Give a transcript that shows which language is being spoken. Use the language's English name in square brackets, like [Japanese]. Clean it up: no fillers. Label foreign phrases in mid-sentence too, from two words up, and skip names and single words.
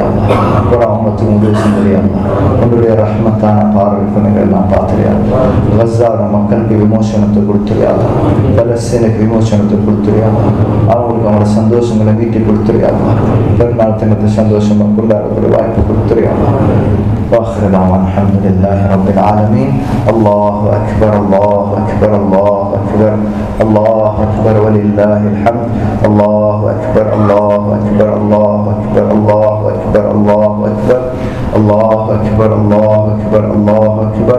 [Tamil] பூரா உம்மத்துக்கு உதவி செஞ்சுறியா? உன்னுடைய ரஹ்மத்தான பார்வைக்குணங்கள் எல்லாம் பார்த்துறியா? கஸாவோட மக்களுக்கு விமோசனத்தை கொடுத்துறியா? பலஸ்தீனுக்கு விமோசனத்தை கொடுத்துறியா? அவங்களுக்கு அவங்களோட சந்தோஷங்களை மீட்டி கொடுத்துறியா? பெருநாள் தினத்தை சந்தோஷமா கொண்டாடக்கூடிய வாய்ப்பு கொடுத்துறியா? [Arabic] وآخر دعوانا الحمد لله رب العالمين. الله أكبر الله أكبر الله أكبر الله أكبر ولله الحمد. الله أكبر الله أكبر الله أكبر الله أكبر الله أكبر الله أكبر الله أكبر الله أكبر.